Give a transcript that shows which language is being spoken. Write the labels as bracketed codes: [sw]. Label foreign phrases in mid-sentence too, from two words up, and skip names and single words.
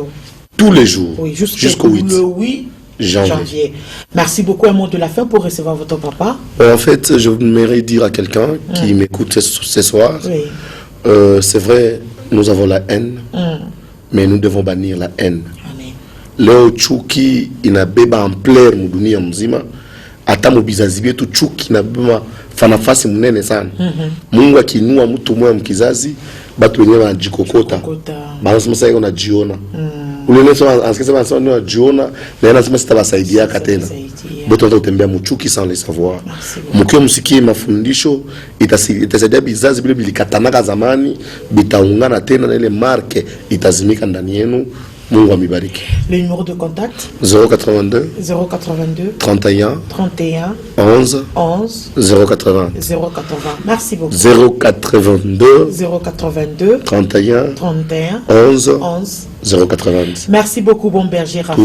[fr] Tous les jours. Oui, jusqu'au 8. Le 8 janvier. Merci beaucoup. Un mot de la fin pour recevoir votre papa. En fait, je voudrais dire à quelqu'un qui m'écoute ce soir, c'est vrai, nous avons la haine, mais nous devons bannir la haine. [sw] Leo chuki inabeba ampleur mu dunia mzima, hata mu bizazi byetu chuki inabeba fanafasi mnene sana. Mungu akiinua mtu mmoja mkizazi, batu wenyewe wanajikokota. Wanasema sasa iko najiona. Ule leo anasema sasa ndio najiona, na anasema sitabasaidia tena. Bote wanataka kutembea mchuki [fr] sans le savoir. [sw] Mkiwa msikie mafundisho itasaidia bizazi vile bilikatana zamani, bitaungana tena na ile marke itazimika ndani yenu. Mungu amibariki. [fr] Le numéro de contact 082 31 11 080. Merci beaucoup. 082 31 11 080. Merci beaucoup, bon berger Raphaël.